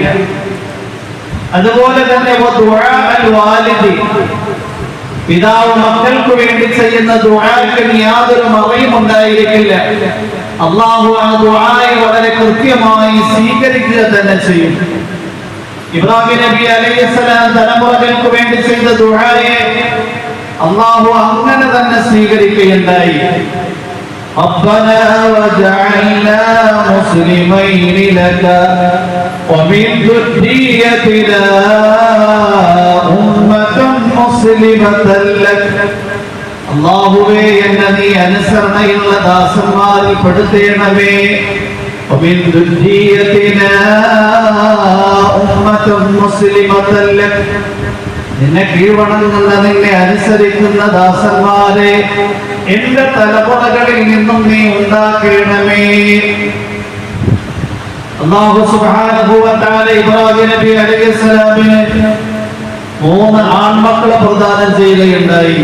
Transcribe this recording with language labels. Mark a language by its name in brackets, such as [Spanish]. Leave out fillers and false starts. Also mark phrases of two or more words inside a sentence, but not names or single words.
[Malayalam] അതുപോലെ തന്നെ പിതാവ് മക്കൾക്ക് വേണ്ടി ചെയ്യുന്ന ദുആക്ക് യാതൊരു മറയും ഉണ്ടായിരിക്കില്ല. അല്ലാഹു ആ ദുആയെ വളരെ കൃത്യമായി സ്വീകരിക്കുക തന്നെ ചെയ്യും. ഇബ്രാഹിം നബി അലൈഹിസ്സലാം തലമുറകൾക്ക് വേണ്ടി ചെയ്ത ദുആയെ അല്ലാഹു അങ്ങനെ തന്നെ സ്വീകരിക്കുകയുണ്ടായി. [Arabic] ربنا وجعلنا مسلمين لك ومن ذريتنا أمة مسلمة لك. [Malayalam] അല്ലാഹുവേ, എന്നെ നീ അനുസരണയുള്ള ദാസന്മാരിൽ പെടുത്തേണമേ. [Arabic] ومن ذريتنا أمة مسلمة لك. [Malayalam] നിന്നെ കീഴ്വണങ്ങുന്ന, നിന്നെ അനുസരിക്കുന്ന ദാസന്മാരെ എന്റെ തലമുറകളിൽ നിന്നും നീ ഉണ്ടാക്കണമേ. [Arabic] الله سبحانه وتعالى [Malayalam] ഇബ്രാഹിം നബി അലൈഹിസ്സലാമിന് 3 ആൺമക്കളെ പ്രദാനം ചെയ്യുകയുണ്ടായി.